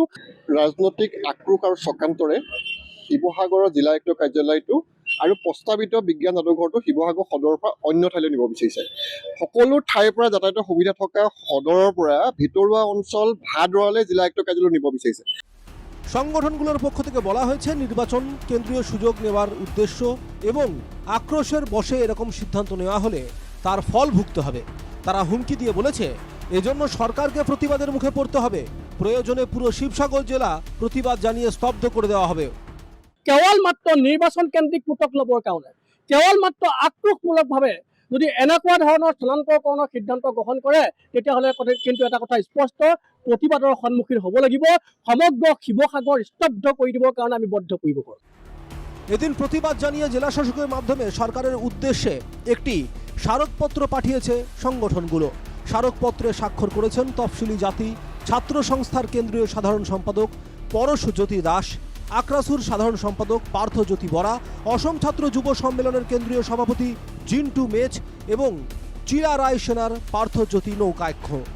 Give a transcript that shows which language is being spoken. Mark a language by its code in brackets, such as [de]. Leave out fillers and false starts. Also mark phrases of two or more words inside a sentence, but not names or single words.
[as] ৰাজনৈতিক আক্ৰোশ আৰু চক্ৰান্তৰে শিৱসাগৰৰ জিলা আয়ুক্ত কাৰ্যালয়টো আৰু প্ৰস্তাৱিত বিজ্ঞান যাদুঘৰটো শিৱসাগৰ সদৰৰ পৰা অন্য ঠাইলৈ নিব বিচাৰিছে। সকলো ঠাইৰ পৰা যাতায়াতৰ সুবিধা থকা সদৰৰ পৰা ভিতৰুৱা অঞ্চল ভাদৰালৈ জিলা আয়ুক্ত কাৰ্যালয় নিব বিচাৰিছে। [bn] সংগঠনগুলোর পক্ষ থেকে বলা হয়েছে, নির্বাচন কেন্দ্রীয় সুযোগ নেওয়ার উদ্দেশ্য এবং আক্রোশের বশে এরকম সিদ্ধান্ত নেওয়া হলে তার ফল ভুগতে হবে। তারা হুমকি দিয়ে বলেছে, এজন্য সরকারকে প্রতিবাদের মুখে পড়তে হবে। প্রয়োজনে পুরো শিবসাগর জেলা প্রতিবাদ জানিয়ে স্তব্ধ করে দেওয়া হবে। [as] কেৱল মাত্ৰ নিৰ্বাচন কেন্দ্ৰিক পুতক ল'বৰ কাৰণে, কেৱল মাত্ৰ আক্ৰোশমূলকভাৱে যদি এনেকুৱা ধৰণৰ স্থানান্তৰকৰণৰ সিদ্ধান্ত গ্ৰহণ কৰে, তেতিয়াহ'লে কিন্তু এটা কথা স্পষ্ট, প্ৰতিবাদৰ সন্মুখীন হ'ব লাগিব। সমগ্ৰ শিৱসাগৰ স্তব্ধ কৰি দিবৰ কাৰণে আমি বদ্ধ কৰিব পাৰোঁ। [bn] এদিন প্রতিবাদ জানিয়ে জেলা শাসকের মাধ্যমে সরকারের উদ্দেশ্যে একটি স্মারকপত্র পাঠিয়েছে সংগঠনগুলো। স্মারকপত্রে স্বাক্ষর করেছেন তফসিলি জাতি ছাত্র সংস্থার কেন্দ্রীয় সাধারণ সম্পাদক পরশজ্যোতি দাস, আক্রাসুর সাধারণ সম্পাদক পার্থজ্যোতি বরা, অসম ছাত্র যুব সম্মেলনের কেন্দ্রীয় সভাপতি জিন্টু মেচ এবং চিলা রায় সেনার পার্থজ্যোতি নৌকায়ক্ষ।